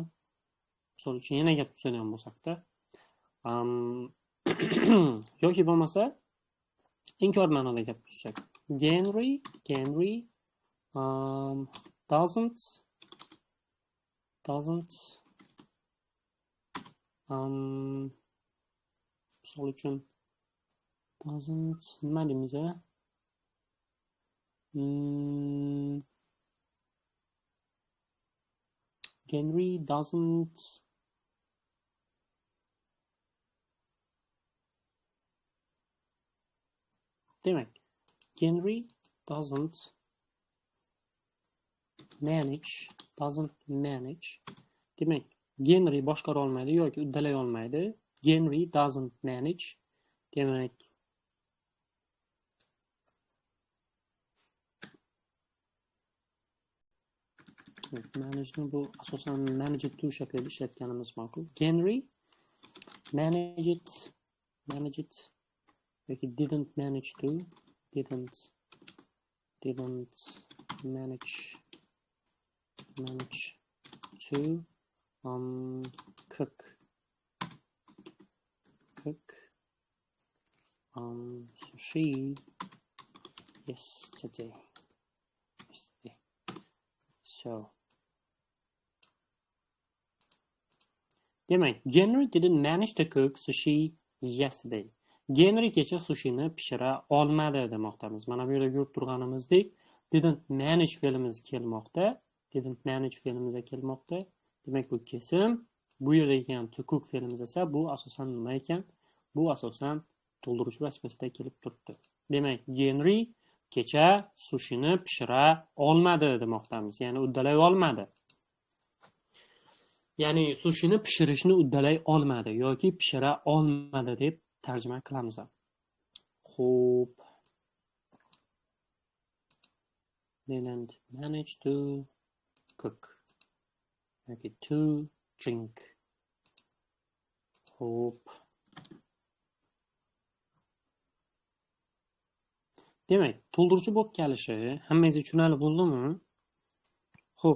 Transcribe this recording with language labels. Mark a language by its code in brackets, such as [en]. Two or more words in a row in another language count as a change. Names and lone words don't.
[uz] Misol uchun yana gap tuzadigan bo'lsak-da, yoki bo'lmasa inkor ma'noda gap tuzsak. [en] Henry doesn't [uz] misol uchun [en] doesn't [uz] nima deymiz? [en] Henry doesn't demak, Henry doesn't manage. [uz] Demak, Henry boshqara olmaydi yoki uddalay olmaydi. [en] Henry doesn't manage. [uz] Demak, manage bu asosan [en] manage to [uz] shaklida ishlatganimiz ma'qul. [en] Henry manage it yoki didn't manage to manage to cook sushi yesterday. yesterday. So demak, Henry didn't manage to cook sushi yesterday. [uz] Henry kecha sushini pishira olmadi demoqdamiz. Mana bu yerda ko'rib turganimizdek, [en] didn't manage [uz] fe'limiz kelmoqda. [en] Didn't manage [uz] fe'limiz kelmoqda. Demak, bu kesim. Bu yerda ekan [en] to cook [uz] fe'limiz esa bu asosan nima ekan? Bu asosan to'ldiruvchi vazifasida kelib turibdi. Demak, Henry kecha sushini pishira olmadi demoqdamiz. Ya'ni uddalay olmadi. Ya'ni sushini pishirishni uddalay olmadi yoki pishira olmadi deb tarjima qilamiz. Xo'p. [en] Didn't manage to cook yoki to drink. [uz] Xo'p. Demak, to'ldiruvchi bo'lib kelishi hammangizga tushunarli bo'ldimi? Xo'p.